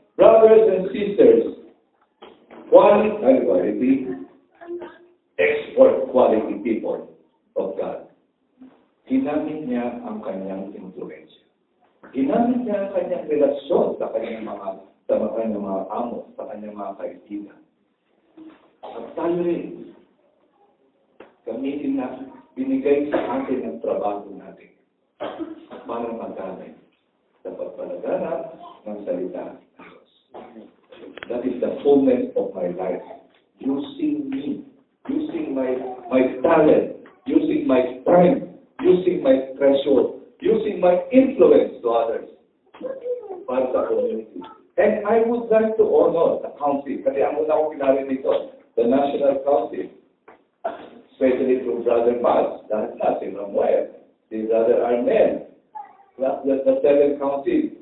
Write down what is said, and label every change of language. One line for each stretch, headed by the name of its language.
English: Brothers and sisters, quality, export quality people of God.
Filipino: Ginamit niya ang kanyang influensya. Ginamit niya ang kanyang relasyon sa kanyang mga amo, sa kanyang mga kaibigan. At tayo rin, gamitin na binigay sa atin ang trabaho natin para magamit sa pagpalaganap ng salita ng Diyos.
English: That is the fullness of my life. Using me, using my talent, using my time, using my treasure, using my influence to others
Filipino: para sa
English: community. And I would like to honor the council,
Filipino: kasi ang una ko pinari dito,
English: the National Council, especially through Brother Mas, dahil natin Ramuel, si Brother Arnel, the 7th Council.